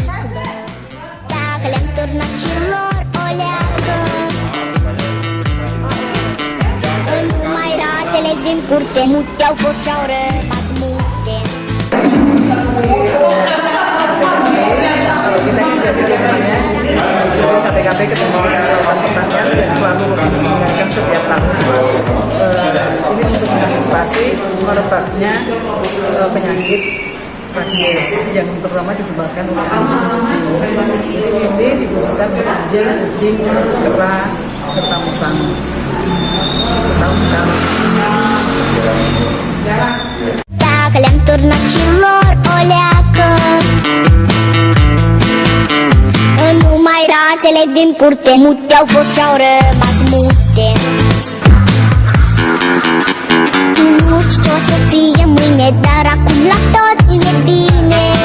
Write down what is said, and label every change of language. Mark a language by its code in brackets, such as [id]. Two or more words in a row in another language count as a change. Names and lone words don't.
[ro] Dacă le-am turnat și lor o leacă, numai rațele din curte mute-au fost și-au rămas mute. [id] KPKP ketemu relawan pertanian dan selalu mengingatkan setiap tahun. Ini untuk mengantisipasi merebaknya penyakit rabies yang terutama disebabkan oleh anjing-kucing. Jadi ini dikhususkan untuk anjing, kucing, kera, serta musang. Setahun sekali. [ro] Dacă le-am turnat și lor o leacă, numai rațele din curte mute-au fost și-au rămas mute. Nu știu ce o să fie mâine, dar acum la toți e bine.